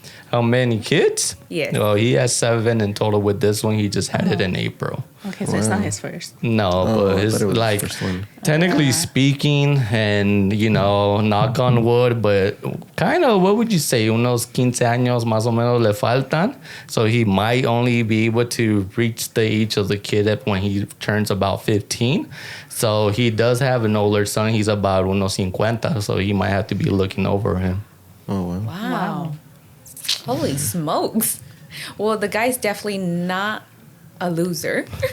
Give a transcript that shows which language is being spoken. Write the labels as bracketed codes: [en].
[en] How many kids? Yes. Well, he has 7 in total with this one. He just had it in April. Okay, so it's not his first. No, but it's it was like, the first one. technically speaking, and, knock on wood, but kind of, what would you say? [es] Unos 15 años más o menos le faltan. [en] So he might only be able to reach the age of the kid when he turns about 15. So he does have an older son. He's about [es] unos 50. [en] So he might have to be looking over him. Oh, wow. Wow. Holy smokes. Well, the guy's definitely not a loser.